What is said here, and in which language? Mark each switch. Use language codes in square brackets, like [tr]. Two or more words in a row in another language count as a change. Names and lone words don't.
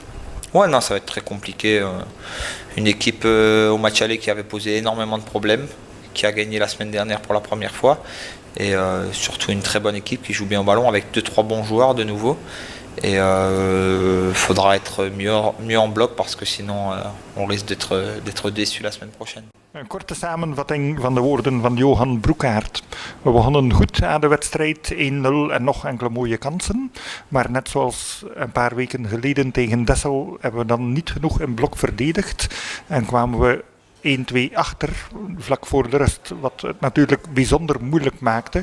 [fr] Ouais, non, ça va être très compliqué. Une équipe au match aller qui avait posé énormément de problèmes, qui a gagné la semaine dernière pour la première fois, et surtout une très bonne équipe qui joue bien au ballon avec 2-3 bons joueurs de nouveau. Et faudra être mieux en bloc parce que sinon on risque d'être déçu la semaine prochaine. [nl] Een korte samenvatting van de woorden van Johan Broekhaert. We begonnen goed aan de wedstrijd, 1-0 en nog enkele mooie kansen. Maar net zoals een paar weken geleden tegen Dessel hebben we dan niet genoeg in blok verdedigd. En kwamen we 1-2 achter, vlak voor de rust, wat het natuurlijk bijzonder moeilijk maakte.